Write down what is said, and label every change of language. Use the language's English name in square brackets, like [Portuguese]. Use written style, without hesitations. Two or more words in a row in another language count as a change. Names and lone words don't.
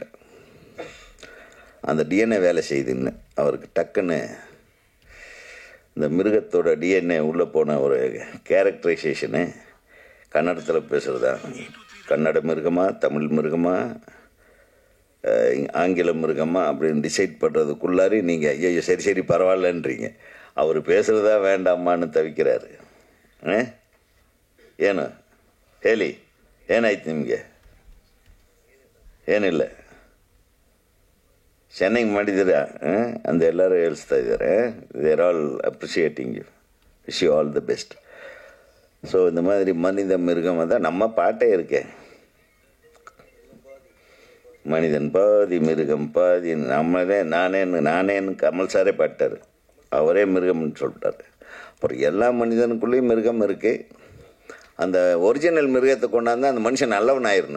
[Tamil] அந்த டிஎன்ஏ வேலை செய்யுதுன்னு அவருக்கு டக்குன்னு இந்த மிருகத்தோட டிஎன்ஏ உள்ளே போன ஒரு கேரக்டரைசேஷனு கன்னடத்தில் பேசுகிறதா, கன்னட மிருகமா தமிழ் மிருகமா ஆங்கில மிருகமா அப்படின்னு டிசைட் பண்ணுறதுக்குள்ளாரி நீங்கள் ஐயோ சரி பரவாயில்லன்றீங்க. அவர் பேசுகிறதா வேண்டாமான்னு தவிக்கிறாரு. [Kannada] ಏನು ಹೇಳಿ ಏನಾಯ್ತು ನಿಮಗೆ? ಏನಿಲ್ಲ, ಚೆನ್ನಾಗಿ ಮಾಡಿದ್ದೀರಾ ಅಂತ ಎಲ್ಲರೂ ಹೇಳ್ತಾ ಇದ್ದಾರೆ. [English] they are all appreciating you, wish you all the best. [Tamil] ஸோ இந்த மாதிரி மனித மிருகம் தான் நம்ம பாட்டே இருக்கே, மனிதன் பாதி மிருகம் பாதி. நம்மளே நானேன்னு கமல் சாரே பாட்டார், அவரே மிருகம்னு சொல்லிட்டார். அப்புறம் எல்லா மனிதனுக்குள்ளேயும் மிருகம் இருக்குது. அந்த ஒரிஜினல் மிருகத்தை கொண்டாந்து அந்த மனுஷன் நல்லவன் ஆயிடணும்.